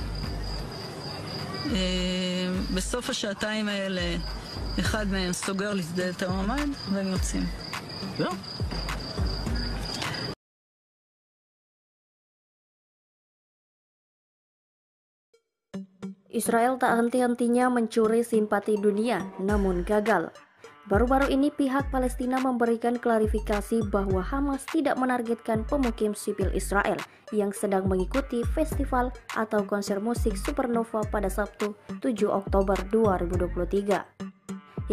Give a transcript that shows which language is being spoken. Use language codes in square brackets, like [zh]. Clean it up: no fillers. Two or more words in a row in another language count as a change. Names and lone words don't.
[he] בסוף השעתיים האלה אחד מהם סוגר לי את הממ"ד והם יוצאים. זהו. [id] Israel tak henti-hentinya mencuri simpati dunia, namun gagal. Baru-baru ini pihak Palestina memberikan klarifikasi bahwa Hamas tidak menargetkan pemukim sipil Israel yang sedang mengikuti festival atau konser musik Supernova pada Sabtu 7 Oktober 2023.